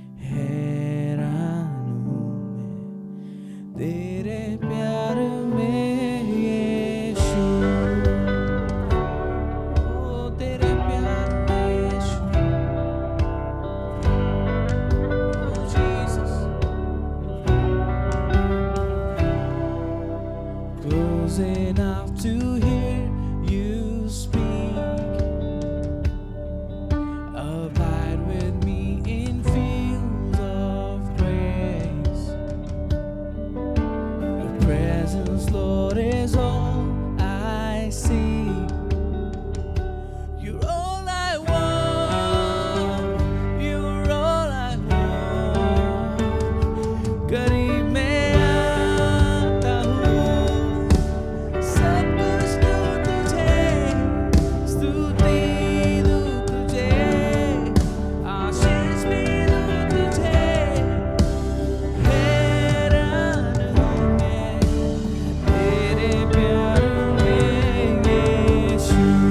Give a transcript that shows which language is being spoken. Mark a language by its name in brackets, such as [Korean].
[Hindi] हैरान हूँ मैं तेरे प्यार में यीशु, ओ तेरे प्यार में यीशु, ओ Jesus. [English] Close enough to hear you speak, abide with me in fields of grace. Your presence, Lord, is all I see. You're all I want, you're all I want. [Hindi] करीब मैं आता हूँ, सब कुछ दूँ तुझे, स्तुति दूँ तुझे, आशीष भी दूँ तुझे, हैरान हूँ मैं तेरे प्यार में यीशु।